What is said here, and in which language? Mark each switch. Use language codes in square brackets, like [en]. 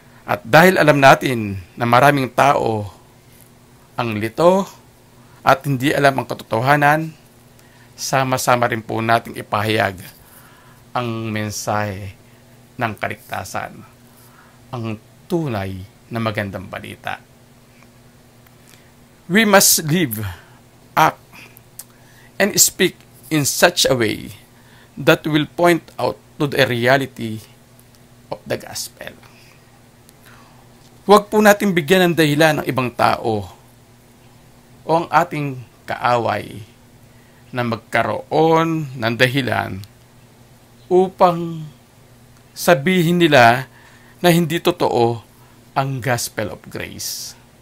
[tl] At dahil alam natin na maraming tao ang lito at hindi alam ang katotohanan, sama-sama rin po nating ipahayag ang mensahe ng kaligtasan, ang tunay na magandang balita. [en] We must live, act, and speak in such a way that will point out to the reality of the gospel. [tl] Huwag po natin bigyan ng dahilan ng ibang tao o ang ating kaaway na magkaroon ng dahilan upang sabihin nila na hindi totoo ang [en] gospel of grace.